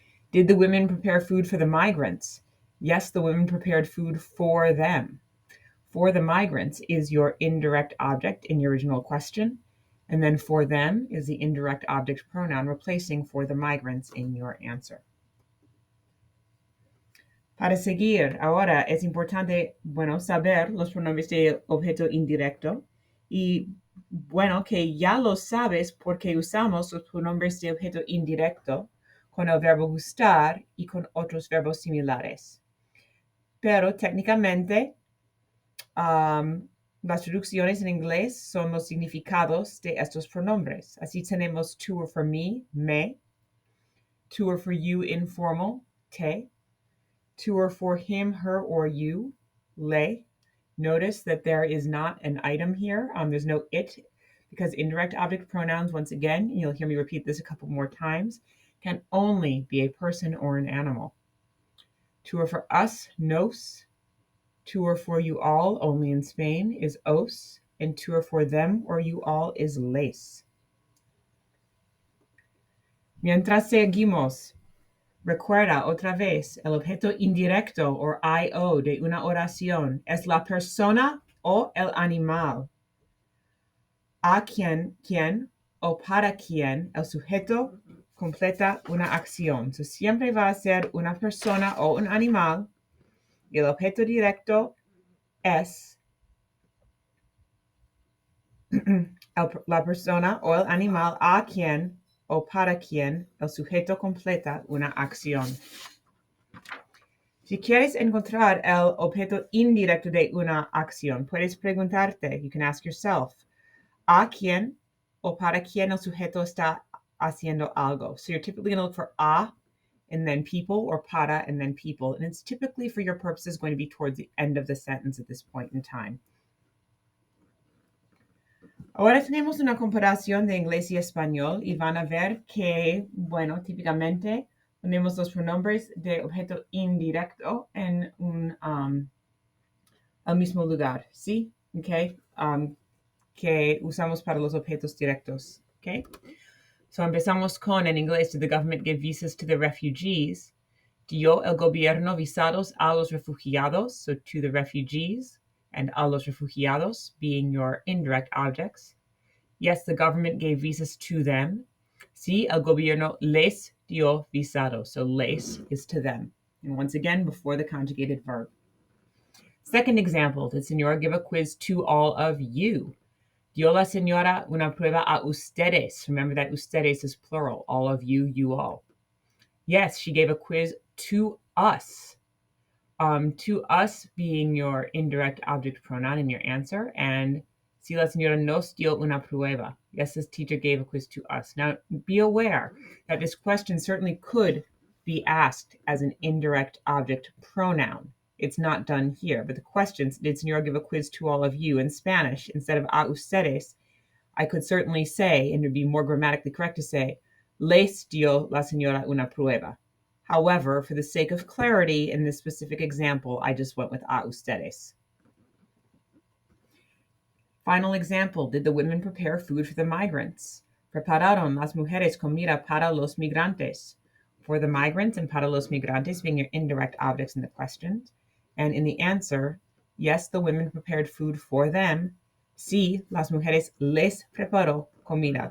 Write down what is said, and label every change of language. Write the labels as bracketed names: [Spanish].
[English] Did the women prepare food for the migrants? Yes, the women prepared food for them. For the migrants is your indirect object in your original question, and then for them is the indirect object pronoun replacing for the migrants in your answer. [Spanish] Para seguir, ahora es importante, saber los pronombres de objeto indirecto y, que ya lo sabes porque usamos los pronombres de objeto indirecto con el verbo gustar y con otros verbos similares. Pero técnicamente, las traducciones en inglés son los significados de estos pronombres. Así tenemos [English] to or for me, me, to or for you, informal, te, to or for him, her, or you, le. Notice that there is not an item here. There's no it, because indirect object pronouns, once again, and you'll hear me repeat this a couple more times, can only be a person or an animal. To or for us, nos. To or for you all, only in Spain, is os. And to or for them or you all is les. [Spanish] Mientras seguimos, recuerda otra vez, el objeto indirecto o IO de una oración es la persona o el animal. A quién o para quién el sujeto completa una acción. So, siempre va a ser una persona o un animal y el objeto directo es la persona o el animal a quien o para quien el sujeto completa una acción. Si quieres encontrar el objeto indirecto de una acción, puedes preguntarte, [English] you can ask yourself, [Spanish] ¿a quién o para quién el sujeto está haciendo algo? [English] So you're typically going to look for a and then people, or para and then people. And it's typically, for your purposes, going to be towards the end of the sentence at this point in time. [Spanish] Ahora tenemos una comparación de inglés y español y van a ver que, bueno, típicamente ponemos los pronombres de objeto indirecto en al mismo lugar, ¿sí? Okay. Que usamos para los objetos directos. Okay. So empezamos con, en inglés, [English] did the government give visas to the refugees? [Spanish] Dio el gobierno visados a los refugiados, [English] so to the refugees, and [Spanish] a los refugiados [English] being your indirect objects. Yes, the government gave visas to them. [Spanish] Sí, el gobierno les dio visados, [English] so les is to them. And once again, before the conjugated verb. Second example, did señora give a quiz to all of you? [Spanish] Dio la señora una prueba a ustedes. [English] Remember that ustedes is plural, all of you, you all. Yes, she gave a quiz to us. To us being your indirect object pronoun in your answer, and [Spanish] si la señora nos dio una prueba. [English] Yes, this teacher gave a quiz to us. Now, be aware that this question certainly could be asked as an indirect object pronoun. It's not done here, but the question, did señora give a quiz to all of you? In Spanish, instead of a ustedes, I could certainly say, and it would be more grammatically correct to say, [Spanish] les dio la señora una prueba. [English] However, for the sake of clarity in this specific example, I just went with [Spanish] a ustedes. [English] Final example, did the women prepare food for the migrants? [Spanish] Prepararon las mujeres comida para los migrantes. [English] For the migrants and [Spanish] para los migrantes [English] being your indirect objects in the question. And in the answer, yes, the women prepared food for them. [Spanish] Sí, las mujeres les preparó comida.